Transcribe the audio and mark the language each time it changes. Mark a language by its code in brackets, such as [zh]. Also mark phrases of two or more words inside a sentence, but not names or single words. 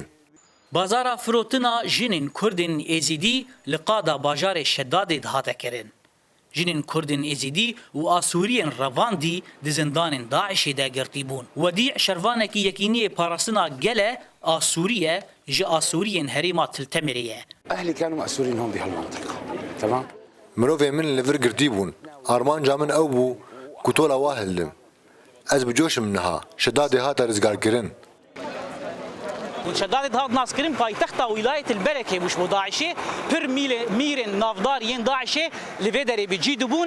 [ku] Bazara firotina jinên Kurdên Êzîdî li qada bajarê Şeddadê dihate kirin. Jinên Kurdên Êzîdî û Asûriyên Revandî di zindanên Daişê de girtî bûn. Wedî şervanekî yekîniyê parastina gele Asûriye ji Asûriyên herêma Tiltemirê ye. [ar] أهلي كانوا مأسورين هون بهالمنطقة تمام [ku] Mirovê min li vir girtî bûn. Armanca min ew bû ku tola wa hildim. Ez bi coşim niha. Şeddadê hate rêzgarkirin. Şeddadê dihat naskirin paytexta wîlayetê Berekê bû ji bo Daişê pir mîrên navdar yên Daişê li vê derê bi cî dibûn.